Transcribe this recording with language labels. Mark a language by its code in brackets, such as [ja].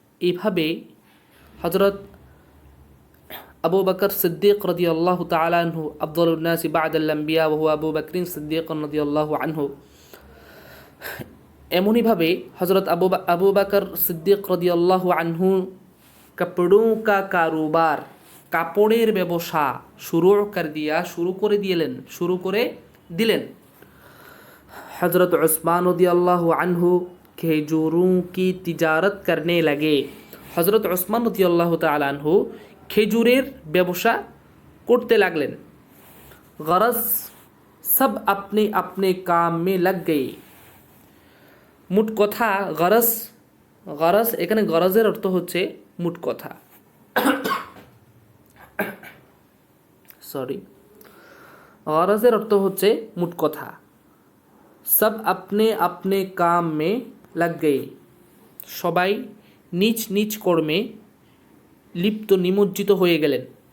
[bn] এভাবে হযরত আবু বকর সিদ্দিক রাদিয়াল্লাহু তাআলা আনহু, আফদালুন নাসি বা'দাল আম্বিয়া ওয়া হুয়া আবু বকর সিদ্দিক রাদিয়াল্লাহু আনহু, এমনইভাবে হযরত আবু বকর সিদ্দিক রাদিয়াল্লাহু আনহু [ur] কাপড়োं का कारोबार, [bn] কাপড়ের ব্যবসা শুরু করে দিলেন। [ur] हज़रत उस्मान रज़ियल्लाहु अन्हु खेजूरों की तिजारत करने लगे। [bn] हज़रत उस्मान रज़ियल्लाहु ताआला अन्हु খেজুরের ব্যবসা করতে লাগলেন। [ur] गरज सब अपने अपने काम में लग गए। [bn] মোট কথা গরজ এখানে গরজের অর্থ হচ্ছে মোট কথা, গরজের অর্থ হচ্ছে মোট কথা। [ur] সব আপনে আপনে কাম মে লাগ গয়ে, [bn] সবাই নিজ নিজ কর্মে নিমজ্জিত হয়ে গেলেন।